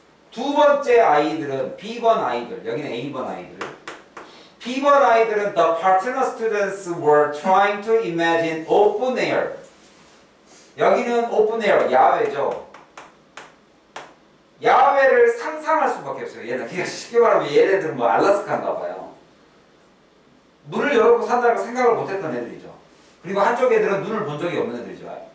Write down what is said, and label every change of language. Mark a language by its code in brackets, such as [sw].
[ko] 두 번째 아이들은 B번 아이들, 여기는 A번 아이들. B번 아이들은 [en] the partner students were trying to imagine open air. [ko] 여기는 open air, 야외죠. 야외를 상상할 수밖에 없어요. 얘는 그냥 쉽게 말하면 얘네들은 알라스카인가 봐요. 문을 열어보고 산다는 걸 생각을 못했던 애들이죠. 그리고 한쪽 애들은 눈을 본 적이 없는 애들이죠.